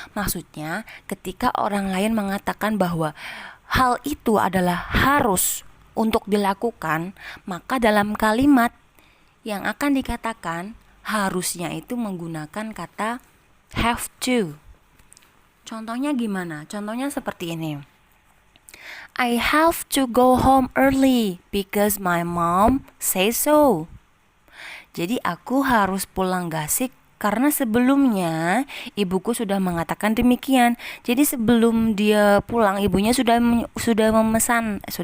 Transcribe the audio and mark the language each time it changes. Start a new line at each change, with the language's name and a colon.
Indonesian: Maksudnya ketika orang lain mengatakan bahwa hal itu adalah harus untuk dilakukan, maka dalam kalimat yang akan dikatakan harusnya itu menggunakan kata have to. Contohnya gimana? Contohnya seperti ini.
English: I have to go home early because my mom says so.
Indonesian: Jadi aku harus pulang gasik karena sebelumnya ibuku sudah mengatakan demikian. Jadi sebelum dia pulang, ibunya sudah memesan.